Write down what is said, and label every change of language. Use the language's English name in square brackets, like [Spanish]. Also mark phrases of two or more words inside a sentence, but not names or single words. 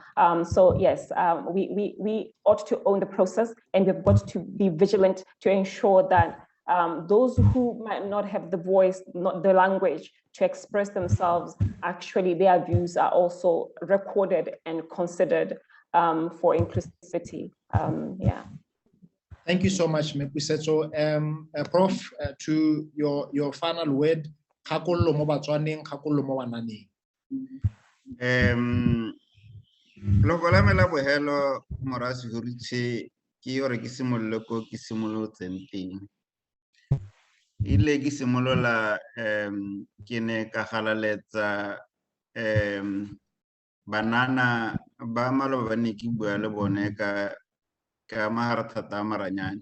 [English] So yes, we ought to own the process, and we've got to be vigilant to ensure that those who might not have the voice, not the language to express themselves, actually their views are also recorded and considered for inclusivity. Yeah. Thank you so much, Pusetso. Prof, to your final word, [Tswana] khakollo mo Batswaneng, khakollo mo bananeng. Loko la me la bohelo mora Sehurutshe ke hore ke simolole ko ke simolotseng teng. Ile ke simolola ke ne ka galaletsa banana ba maloba ba ne ke bua le bone ka maharatata maranyane.